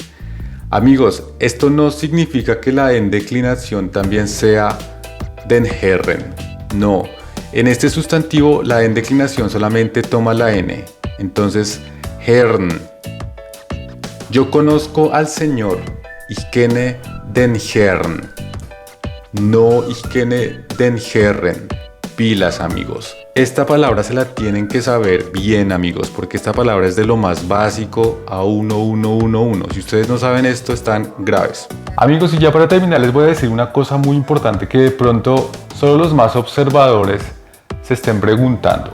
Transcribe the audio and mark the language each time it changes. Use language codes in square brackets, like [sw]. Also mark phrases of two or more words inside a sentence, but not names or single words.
[es] Amigos, esto no significa que la en declinación también sea [de] den Herren, [es] no. En este sustantivo la en declinación solamente toma la n, entonces Herrn. Yo conozco al señor, [de] ich kenne den Herrn, no ich kenne den Herren. [es] Pilas, amigos. Esta palabra se la tienen que saber bien, amigos, porque esta palabra es de lo más básico a 1111. Si ustedes no saben esto, están graves. Amigos, y ya para terminar les voy a decir una cosa muy importante que de pronto solo los más observadores se estén preguntando.